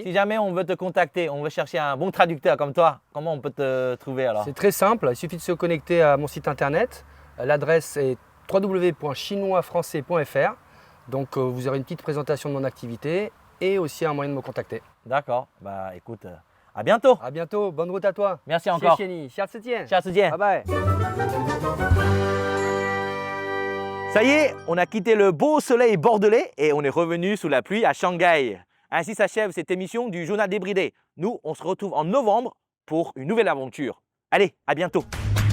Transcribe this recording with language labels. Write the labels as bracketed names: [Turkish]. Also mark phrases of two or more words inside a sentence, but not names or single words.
[French] Si jamais on veut te contacter, on veut chercher un bon traducteur comme toi, comment on peut te trouver alors? C'est très simple, il suffit de se connecter à mon site internet. L'adresse est www.chinoisfrançais.fr. Donc vous aurez une petite présentation de mon activité et aussi un moyen de me contacter. D'accord. Bah écoute, à bientôt. À bientôt, bonne route à toi. Merci encore. [Chinese] 谢谢你，下次见。下次见。 [English] Bye bye. [French] Ça y est, on a quitté le beau soleil bordelais et on est revenu sous la pluie à Shanghai. Ainsi s'achève cette émission du Journal débridé. Nous, on se retrouve en novembre pour une nouvelle aventure. Allez, à bientôt.